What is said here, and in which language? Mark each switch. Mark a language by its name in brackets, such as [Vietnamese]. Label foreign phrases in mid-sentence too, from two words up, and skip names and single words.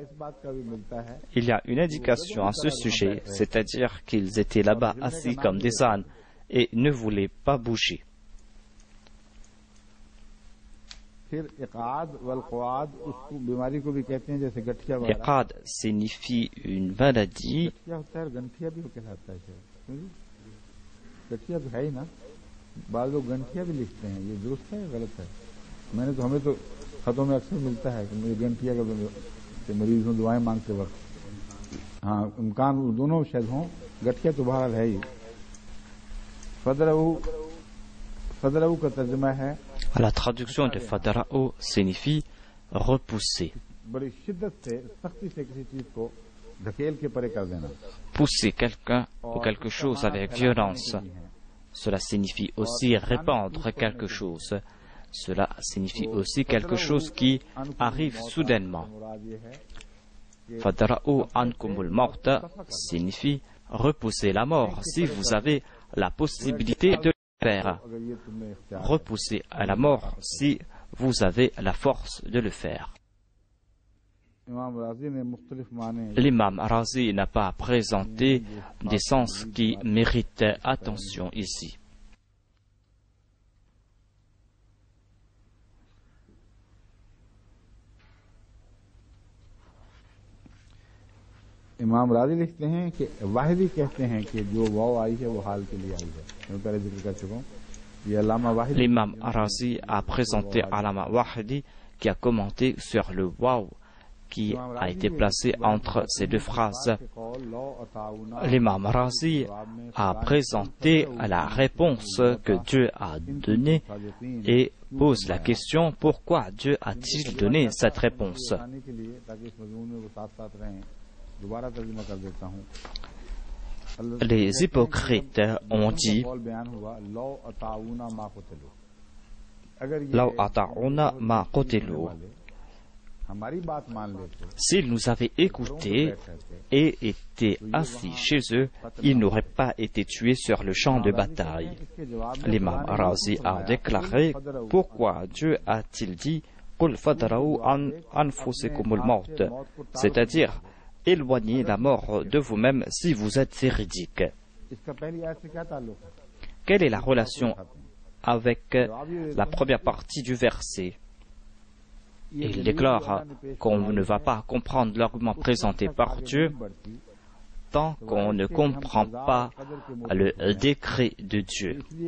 [French] Il y a une indication à ce sujet, c'est-à-dire qu'ils étaient là-bas assis comme des ânes et ne voulaient pas bouger. Iqad signifie une maladie. [Urdu] بعد لوگ گنٹھیا بھی لکھتے ہیں، یہ درست ہے یا غلط ہے؟ میں نے تو ہمیں تو خطوں میں اکثر ملتا ہے کہ مجھے گنٹھیا کے مریض ہوں دعائیں مانگتے وقت. ہاں، امکان دونوں شاید ہوں، گٹھیا تو بہرحال ہے ہی. فدرؤ کا ترجمہ ہے, [French] La traduction de fadra'u signifie repousser. [Urdu] بڑی شدت سے، سختی سے کسی چیز کو دھکیل کے پرے کر دینا. [French] Pousser quelqu'un ou quelque chose avec violence. Cela signifie aussi répandre quelque chose. Cela signifie aussi quelque chose qui arrive soudainement. [Arabic] Fadra'u ankumul mawta [French] signifie repousser la mort si vous avez la possibilité de le faire. Repousser à la mort si vous avez la force de le faire. L'imam Razi n'a pas présenté des sens qui méritent attention ici. [Urdu] امام رازی لکھتے ہیں کہ واحدی کہتے ہیں کہ جو واؤ آئی ہے وہ حال کے لیے آئی ہے. میں پہلے ذکر کر چکا ہوں. یہ علامہ واحدی, [French] l'imam Razi a présenté Allama Wahidi qui a commenté sur le waw qui a été placé entre ces deux phrases. L'imam Razi a présenté la réponse que Dieu a donnée et pose la question pourquoi Dieu a-t-il donné cette réponse. Les hypocrites ont dit [Arabic] Law ata'una ma qutilu. [French] S'ils nous avaient écoutés et étaient assis chez eux, ils n'auraient pas été tués sur le champ de bataille. L'imam Razi a déclaré pourquoi Dieu a-t-il dit [Arabic] Qul fadra'u an anfusikumul mawt, [French] c'est-à-dire éloignez la mort de vous-même si vous êtes véridique. Quelle est la relation avec la première partie du verset? Il déclare qu'on ne va pas comprendre l'argument présenté par Dieu tant qu'on ne comprend pas le décret de Dieu.